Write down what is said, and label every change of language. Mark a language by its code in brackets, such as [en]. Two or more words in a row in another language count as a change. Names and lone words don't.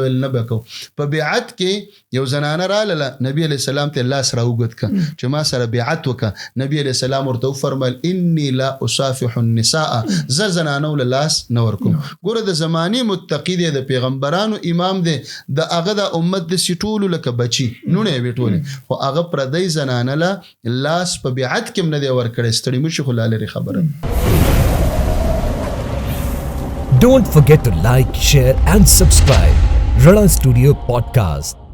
[ps] ویل نه به کوو په بیعت کې یو زنانه راغله نبی [ar] علیه السلام [ps] ته لاس راوږد که چې ما سره بیعت وکړه نبی [ar] علیه السلام [ps] ورته وفرمیل [ar] انی لا اصافح النساء [ps] زه زنانو له لاس نه ورکوم ګوره د زمانې متقي دی د پیغمبرانو امام دی د هغه د امت داسې ټولو لکه بچي نوڼې یې وې ټولې خو هغه پردی زنانه له لاس په بیعت کې هم نه دی ورکړی ستړي مشي خو لا لرې خبره [en] Don't forget to like, share and subscribe. Rana Studio Podcast.